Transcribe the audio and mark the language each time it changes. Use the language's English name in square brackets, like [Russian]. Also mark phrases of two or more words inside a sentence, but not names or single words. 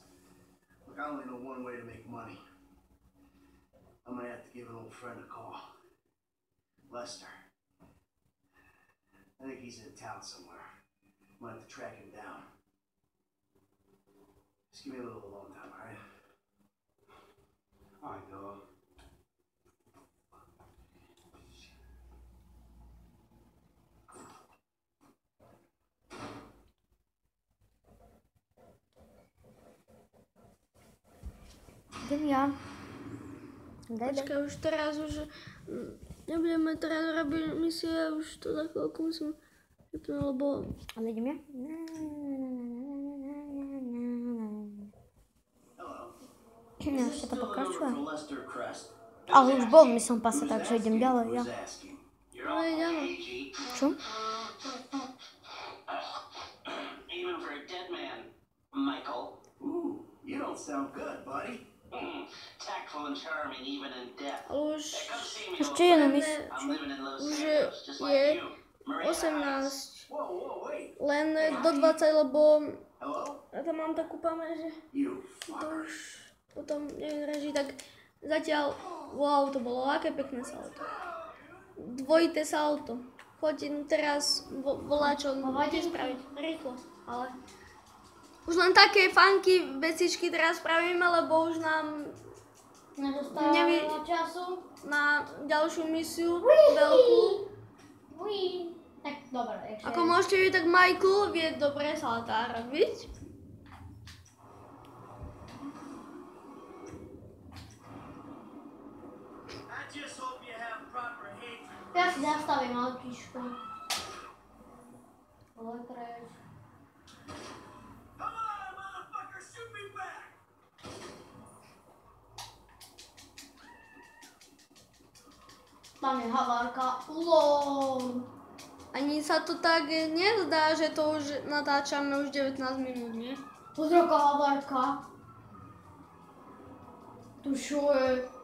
[English] Look, I only know one way to make money. I'm gonna have to give an old friend a call. Lester. I think he's in town somewhere. I'm gonna have to track him down. Just give me a little alone time, alright? Alright, dog. [Slovak] Idem ja. Daj. Počkaj, už teraz nebudeme teraz robiť misie, už to za chvíľku musím vypnúť, lebo... Ale idem ja? No, ešte to pokračuje. Ale už bol v [English] Mission Passe, [Slovak] takže idem ďalej, ja. No, ideme. Čo? [English] Even for a dead man, Michael. Ooh, you don't sound good, buddy. Tactful and charming even in death. [Slovak] Ale už [English] Come see me. [Slovak] Ešte jednu mis. [English] I'm living in Los [Slovak] už [English] Angeles, just [Slovak] je [English] like you. Maria 18. Whoa, whoa, wait. [Slovak] Len do 20, lebo [English] Hello? [Slovak] ja tam mám takú pamäť, že [English] You [Slovak] to [English] fucker. [Slovak] už potom nevydrží, tak zatiaľ, wow, to bolo aké pekné salto. Dvojité salto. Chodím teraz volať, čo budete spraviť. Rýchlo, ale... Už len také funky vecičky teraz spravíme, lebo už nám Nedostávam veľa času. na ďalšiu misiu veľkú. Uí. Tak, dobre, takže... Ako môžete vidieť, tak Michael vie dobre saltá robiť. [English] I just hope you have proper hatred. [Slovak] Ja si zastavím autičko. Ale preč. [English] Come on, motherfucker, shoot me back. [Slovak] Tam je havárka. LOL. Ani sa to tak nezdá, že to už natáčame už 19 minút, nie? Pozri, aká havárka. Tu čo je?